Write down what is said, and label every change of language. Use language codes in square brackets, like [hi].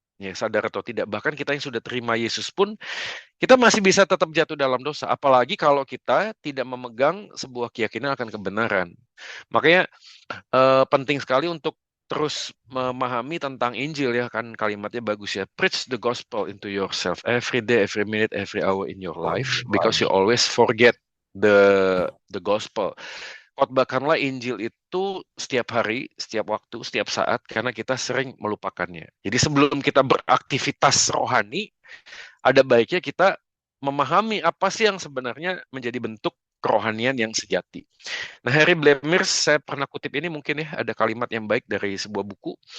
[id] Ya, sadar atau tidak, bahkan kita yang sudah terima Yesus pun kita masih bisa tetap jatuh dalam dosa, apalagi kalau kita tidak memegang sebuah keyakinan akan kebenaran. Makanya penting sekali untuk terus memahami tentang Injil ya, kan kalimatnya bagus ya. [en] Preach the gospel into yourself every day, every minute, every hour in your life, because you always forget the gospel. [id] Khotbahkanlah Injil itu setiap hari, setiap waktu, setiap saat, karena kita sering melupakannya. Jadi sebelum kita beraktivitas rohani, ada baiknya kita memahami apa sih yang sebenarnya menjadi bentuk kerohanian yang sejati. Nah, Harry Blamires, saya pernah kutip ini mungkin ya, ada kalimat yang baik dari sebuah buku.